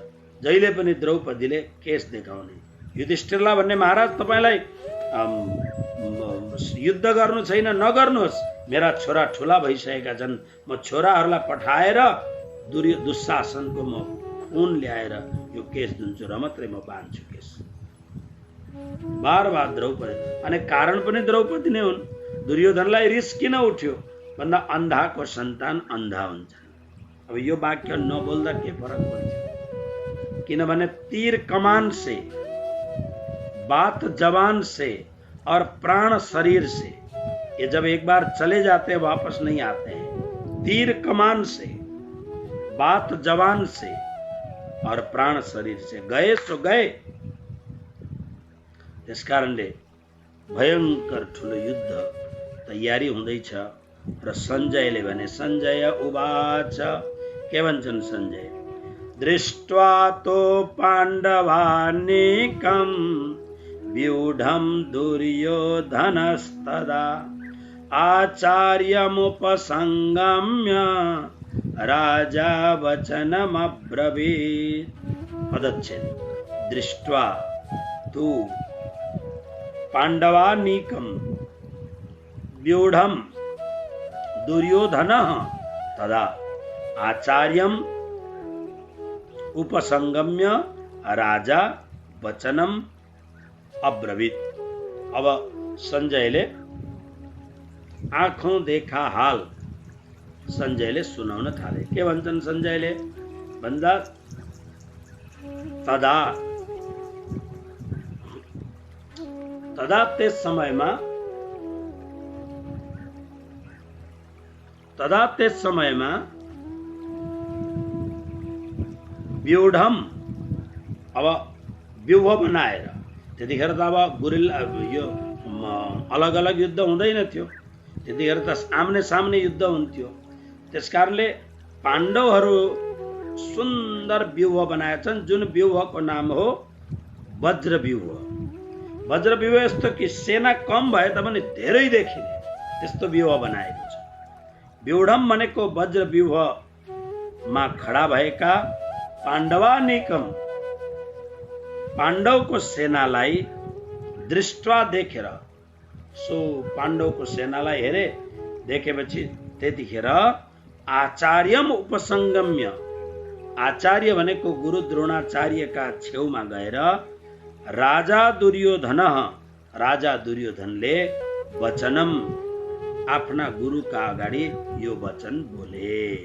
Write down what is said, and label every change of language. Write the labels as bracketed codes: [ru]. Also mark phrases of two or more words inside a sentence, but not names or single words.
[ne] जहिले पनि द्रौपदीले केस देखाउने, युधिष्ठिरलाई भन्ने, महाराज तपाईलाई युद्ध गर्नु छैन, नगर्नुहोस्, मेरा छोरा ठुला भइसकेका छन्, म छोराहरूलाई पठाएर दुशासनको म खुन ल्याएर यो केस धुन्छु र मात्रै म बान्छु केस। बार द्रौपदी, अनि कारण पनि द्रौपदी नै हुन्। दुर्योधनलाई रिस किन उठ्यो भन्दा अन्धाको सन्तान अन्धा हुन्छ। अब यो वाक्य नबोल्दा के फरक पर्छ, किनभने [hi] तीर कमान से, बात जवान से और प्राण शरीर से, ये जब एक बार चले जाते हैं वापस नहीं आते हैं। तीर कमान से, बात जवान से और प्राण शरीर से, गए सो गए। [ne] त्यस कारणले भयंकर ठुलो युद्ध तयारी हुँदैछ र सञ्जयले भने, [sa] सञ्जय उवाच, [ne] के भन्छन् सञ्जय, [sa] दृष्ट्वा तो पाण्डवानेकं व्यूढं दुर्योधनस्तदा आचार्यमुपसंगम्य राजा वचनमब्रवीत्। पदच्छेद, दृष्ट्वा तु पाण्डवानीकं व्यूढं दुर्योधनः तदा आचार्यम उपसंगम्य राजा वचनम अब्रवीत। [ne] अब सञ्जयले [hi] आँखों देखा हाल [ne] सञ्जयले सुनाउन थाले। के भन्छन् सञ्जयले भन्दा, तदा तदा त्यस समयमा व्यूढम, अब व्यूह बनाएर, त्यतिखेर त अब गुरिल्ला यो अलग अलग युद्ध हुँदैन थियो, त्यतिखेर त आम्ने सामने युद्ध हुन्थ्यो। त्यसकारणले पाण्डवहरू सुन्दर व्यूह बनाएछन्, जुन व्यूहको नाम हो वज्र व्यूह। वज्र व्यूह यस्तो कि सेना कम भए तापनि धेरै देखिने त्यस्तो व्यूह बनाएको छ। व्यूढम भनेको वज्र व्यूहमा खडा भएका पाण्डवानिकम, पाण्डवको सेनालाई दृष्ट्वा देखेर, सो पाण्डवको सेनालाई हेरे, देखेपछि त्यतिखेर [sa] आचार्यम उपसंगम्य, [ne] आचार्य भनेको गुरु द्रोणाचार्यका छेउमा गएर राजा दुर्योधनले वचनम, आफ्ना गुरुका अगाडि यो वचन बोले।